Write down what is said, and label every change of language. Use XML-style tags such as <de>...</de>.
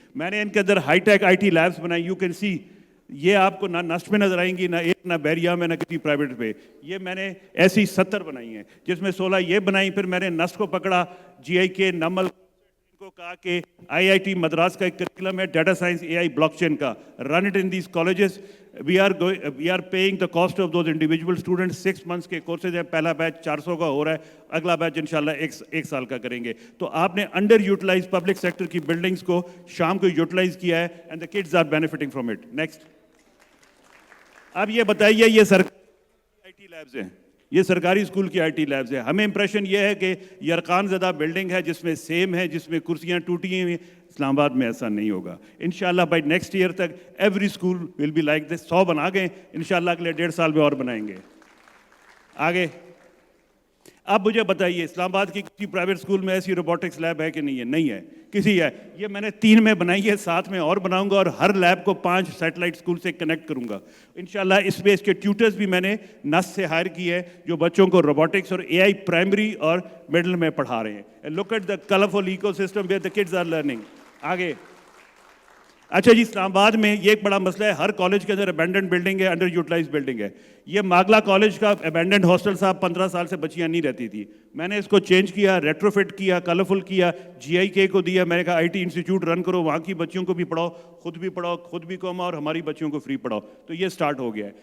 <ur>میں نے ان کے اندر high tech I T labs بنائی, یو کین سی, یہ آپ کو نہ نسٹ میں نظر آئیں گی, نہ بیریا میں, نہ کسی پرائیویٹ پہ. یہ میں نے ایسی 70 بنائی ہیں, جس میں 16 یہ بنائی. پھر میں نے نسٹ کو پکڑا, جی آئی کے, نمل کو کہا کہ آئی آئی ٹی مدراس کا ایک کریکولم ہے ڈیٹا سائنس اے آئی بلاک چین کا,</ur> <en>Run it in these colleges. We are paying the cost of those individual students.</en> <ur>6 months کے کورسز ہیں, پہلا بیچ 400 کا ہو رہا ہے, اگلا بیچ انشاءاللہ 1 سال کا کریں گے. تو آپ نے انڈر یوٹیلائز پبلک سیکٹر کی بلڈنگس کو شام کو یوٹیلائز کیا ہے,</ur> <en>And the kids are benefiting from it.</en> <ur>Next. اب یہ بتائیے, یہ سرکاری آئی ٹی لیبز ہیں, یہ سرکاری اسکول کی آئی ٹی لیبز ہیں. ہمیں امپریشن یہ ہے کہ یرقان زدہ بلڈنگ ہے جس میں سیم ہے, جس میں کرسیاں ٹوٹی ہوئی ہیں. اسلام آباد میں ایسا نہیں ہوگا انشاءاللہ.</ur> <en>By next year تک every school will be like this.</en> <ur>100 بنا گئے انشاءاللہ, اگلے 1.5 سال میں اور بنائیں گے. آگے. اب مجھے بتائیے, اسلام آباد کی کسی پرائیویٹ اسکول میں ایسی روبوٹکس لیب ہے کہ نہیں ہے؟ نہیں ہے, کسی ہے. یہ میں نے 3 میں بنائی ہے, 7 میں اور بناؤں گا, اور ہر لیب کو 5 سیٹلائٹ اسکول سے کنیکٹ کروں گا انشاءاللہ. اس میں اس کے ٹیوٹرز بھی میں نے نس سے ہائر کی ہے, جو بچوں کو روبوٹکس اور اے آئی پرائمری اور مڈل میں پڑھا رہے ہیں.</ur> <en>Look at the colourful ecosystem where the kids are learning.</en> <ur>آگے. اچھا جی, اسلام آباد میں یہ ایک بڑا مسئلہ ہے, ہر کالج کے اندر ابینڈنڈ بلڈنگ ہے, انڈر یوٹیلائز بلڈنگ ہے. یہ ماگلا کالج کا ابینڈنڈ ہاسٹل صاحب 15 سال سے بچیاں نہیں رہتی تھی. میں نے اس کو چینج کیا, ریٹرو فٹ کیا, کلرفل کیا, جی آئی کے کو دیا. میں نے کہا آئی ٹی انسٹیٹیوٹ رن کرو, وہاں کی بچیوں کو بھی پڑھاؤ, خود بھی پڑھاؤ, خود بھی کماؤ, اور ہماری بچیوں کو فری پڑھاؤ. تو یہ سٹارٹ ہو گیا ہے.</ur>